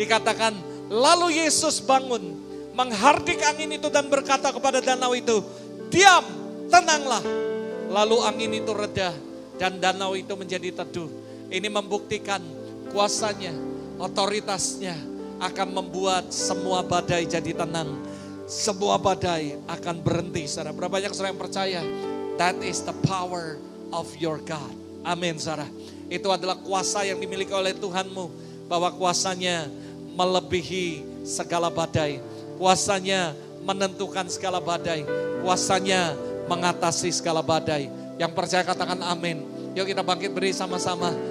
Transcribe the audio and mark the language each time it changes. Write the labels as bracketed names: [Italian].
[Indonesian] Dikatakan, lalu Yesus bangun, menghardik angin itu dan berkata kepada danau itu, diam, tenanglah. Lalu angin itu reda dan danau itu menjadi teduh. Ini membuktikan kuasanya, otoritasnya akan membuat semua badai jadi tenang. Semua badai akan berhenti. Saudara, berapa banyak saudara yang percaya? [English] That is the power of your God. [Indonesian] Amin, saudara. Itu adalah kuasa yang dimiliki oleh Tuhanmu, bahwa kuasanya melebihi segala badai. Kuasanya menentukan segala badai. Kuasanya mengatasi segala badai. Yang percaya katakan amin. Yuk kita bangkit berdiri sama-sama.